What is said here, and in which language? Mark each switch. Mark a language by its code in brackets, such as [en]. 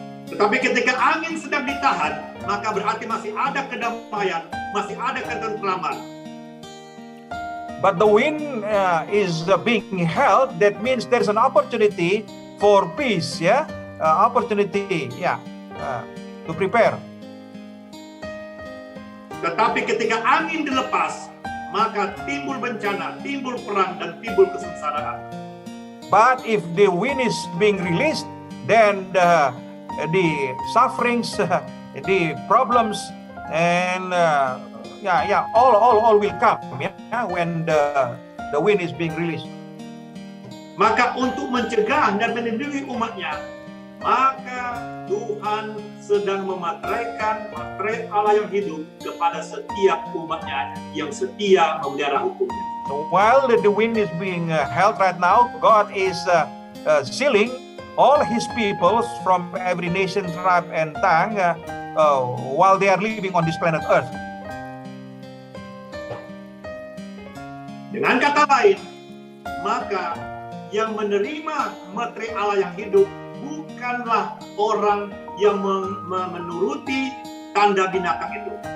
[id] Tetapi ketika angin sedang ditahan, maka berarti masih ada kedamaian, masih ada ketentraman. [en] But the wind is being held. That means there's an opportunity for peace, opportunity, to prepare. [id] Tetapi ketika angin dilepas, maka timbul bencana, timbul perang, dan timbul kesengsaraan. [en] But if the wind is being released, then the sufferings, the problems, and all will come, when the wind is being released. [id] Maka untuk mencegah dan melindungi umatnya, maka Tuhan sedang memateraikan materai Allah yang hidup kepada setiap umatnya yang setia memelihara hukumnya. [en] So while the wind is being held right now, God is sealing all his people from every nation, tribe, and tongue while they are living on this planet Earth. [id] Dengan kata lain, maka yang menerima materai Allah yang hidup bukanlah orang yang menuruti tanda binatang itu.